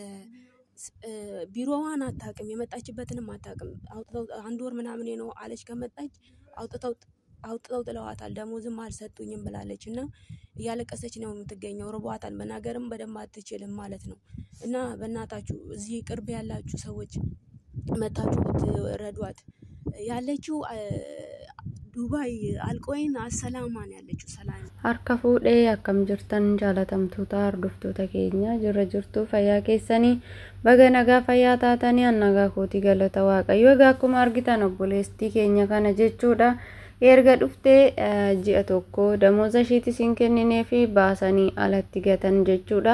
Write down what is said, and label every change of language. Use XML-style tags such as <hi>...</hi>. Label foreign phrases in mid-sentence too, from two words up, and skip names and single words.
<am>ቢሮዋን አታውቅም፣ የመጣችበትንም አታውቅም። አውጥተው 1 ወር ምናምን ነው አለች ከመጣች አውጥተው ጥለዋታል። ደሞዝም አልሰጡኝም ብላለች እና እያለቀሰች ነው የምትገኘው። ርቧታል፣ መናገርም በደንብ አትችልም ማለት ነው። እና በእናታችሁ እዚህ ቅርብ ያላችሁ ሰዎች መታችሁ ትረዷት። ያለችው ዱባይ አልቆይን አሰላማን ያለችው ሰላም</am> <om>harka fuudhee akkam jirtan jaalatamtoota hordoftoota keenya jirra jirtu fayyaa keessanii baga nagaa fayyaa taatanii annagaa kootii galata waaqayyo egaa akkuma argitan obboleestii keenya kana jechuudha erga dhuftee ji'a tokko damooza ishiitti isin kenninee fi baasanii alatti gatan jechuudha.</om>